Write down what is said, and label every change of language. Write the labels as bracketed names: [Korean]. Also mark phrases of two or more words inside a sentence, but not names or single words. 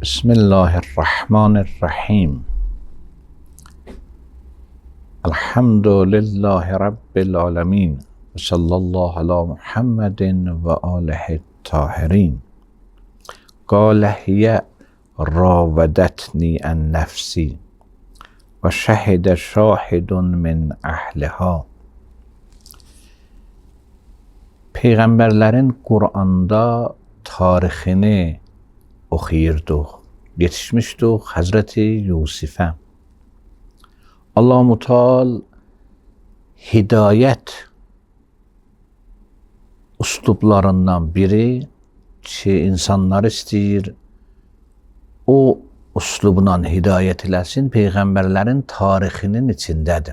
[Arabic] بسم الله الرحمن الرحيم. الحمد لله رب العالمين. وصلى الله على محمد وآله الطاهرين. قال هي راودتني عن نفسي وشهد شاهد من أهلها. [Azerbaijani] Peyğəmbərlərin Qur'anda tarixini oxuyurduq, yetişmişdik Hazreti Yusif'e. Allah-u Mutal hidayət üslublarından biri ki, insanlar istəyir, o üslubundan hidayət eləsin, Peyğəmbərlərin tarixinin içindədir.